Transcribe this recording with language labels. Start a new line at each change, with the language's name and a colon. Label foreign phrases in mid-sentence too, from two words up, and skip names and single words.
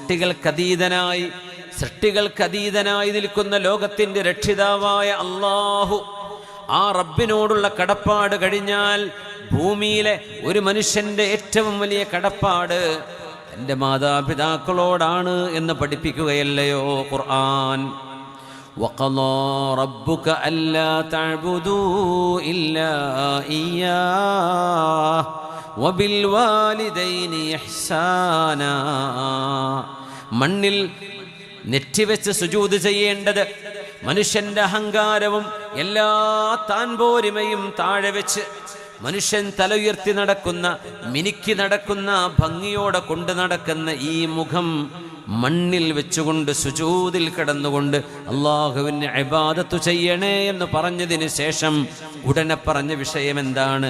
Malayalam: സൃഷ്ടികൾക്കതീതനായി നിൽക്കുന്ന ലോകത്തിൻ്റെ രക്ഷിതാവായ അള്ളാഹു, ആ റബ്ബിനോടുള്ള കടപ്പാട് കഴിഞ്ഞാൽ ഭൂമിയിലെ ഒരു മനുഷ്യൻ്റെ ഏറ്റവും വലിയ കടപ്പാട് എൻ്റെ മാതാപിതാക്കളോടാണ് എന്ന് പഠിപ്പിക്കുകയല്ലയോ ഖുർആൻ.
Arabic: وَقَضَى رَبُّكَ أَلَّا تَعْبُدُوا إِلَّا إِيَّاهُ وَبِالْوَالِدَيْنِ إِحْسَانًا.
Malayalam: മണ്ണിൽ നെറ്റിവെച്ച് സുജൂദ് ചെയ്യേണ്ടത്, മനുഷ്യന്റെ അഹങ്കാരവും എല്ലാ താൻപോരിമയും താഴെ വെച്ച് മനുഷ്യൻ തല ഉയർത്തി നടക്കുന്ന, മിനുക്കി നടക്കുന്ന, ഭംഗിയോടെ കൊണ്ടു നടക്കുന്ന ഈ മുഖം മണ്ണിൽ വെച്ചുകൊണ്ട് സുജൂദിൽ കിടന്നുകൊണ്ട് അള്ളാഹുവിന് ഇബാദത്ത് ചെയ്യണേ എന്ന് പറഞ്ഞതിന് ശേഷം ഉടനെ പറഞ്ഞ വിഷയം എന്താണ്?